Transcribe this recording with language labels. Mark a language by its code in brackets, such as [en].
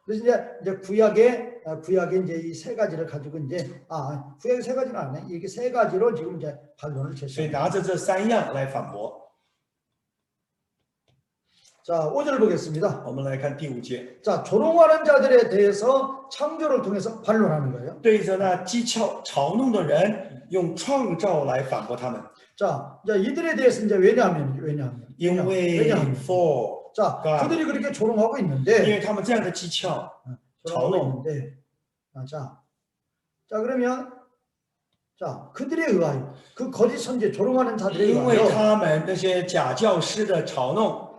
[ko] 그래서 이제 구약에 이제 이 세 가지를 가지고 이제 구약에 세 가지는 아니네. 이게 세 가지로 지금 이제 반론을 [zh] 所以 [ko] 제시합니다. [zh] 拿着这3样来反驳。 [ko] 자, 5절을 보겠습니다. [zh] 我们来看第5节， [ko] 자, 조롱하는 자들에 대해서 창조를 통해서 반론하는 거예요. [zh] 对着那讥诮嘲弄的人，用创造来反驳他们。 [ko] 자, 이들에 대해서 이제 왜냐하면 [zh] 因为 for [ko] 자, [en] God [ko] 그들이 그렇게 조롱하고 [zh] 因 [ko] 있는데 [zh] 为他们这样的讥诮， [ko] 조롱하고 있는데 자, 그러면 자, 그들에 의하여 그 거짓 선지 조롱하는 자들에 [zh] 因为 [ko] 의하여 [zh] 他们那些假教师的嘲弄